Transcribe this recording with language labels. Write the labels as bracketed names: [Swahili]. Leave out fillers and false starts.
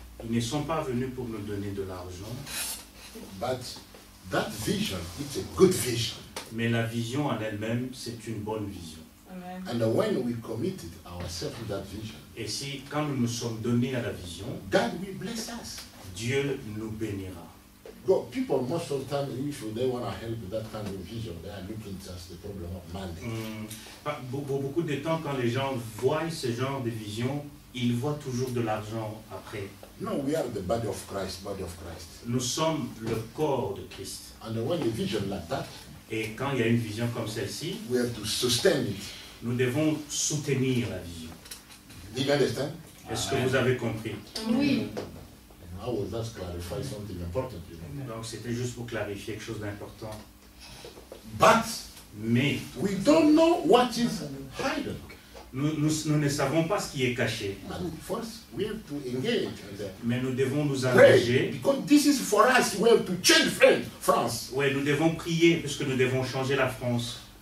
[French] Ils ne sont pas venus pour nous donner de l'argent. Mais la vision en elle-même, c'est une bonne vision. [English] And when we committed ourselves to that vision, [French] et si, quand nous nous sommes donnés à la vision, [English] God will bless us. [French] Dieu nous bénira. [English] People most of the time, if they want to help with that kind of vision, they are looking just the problem of money. [French] Beaucoup de temps, quand les gens voient ce genre de vision, ils voient toujours de l'argent après. [English] No, we are the body of Christ, [French] Nous sommes le corps de Christ. [English] And when a vision like that, [French] et quand il y a une vision comme celle-ci, [English] we have to sustain it. [French] Nous devons soutenir la vision. [English] Do you understand? [French] Est-ce que vous avez compris? Oui. [English] I was just clarify something important, you know. [French] Donc c'était juste pour clarifier quelque chose d'important. [English] But [French] Mais [English] we don't know what is hidden. [French] nous ne savons pas ce qui est caché. [English] But first, we have to engage and [French] Mais nous devons nous [English] pray, [French] engager. [English] because this is for us. We have to change France. [French] Oui, nous devons prier parce que nous devons changer la France.